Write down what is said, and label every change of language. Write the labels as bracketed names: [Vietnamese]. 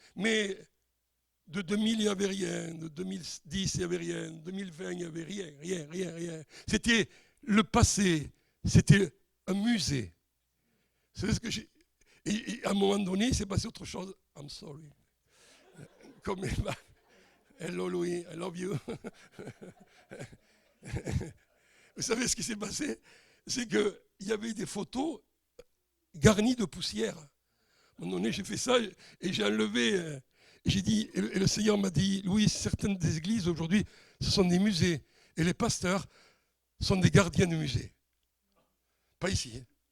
[French] Mais de 2000, il n'y avait rien. De 2010, il n'y avait rien. De 2020, il n'y avait rien. C'était le passé. C'était un musée. C'est ce que j'ai... Et à un moment donné, il s'est passé autre chose. [English] I'm sorry. Comme hello Louis, I love you. [French] Vous savez ce qui s'est passé? C'est qu'il y avait des photos garnies de poussière. À un moment donné, j'ai fait ça et j'ai enlevé... J'ai dit, et le Seigneur m'a dit, Louis, certaines des églises aujourd'hui, ce sont des musées. Et les pasteurs sont des gardiens de musées. Pas ici.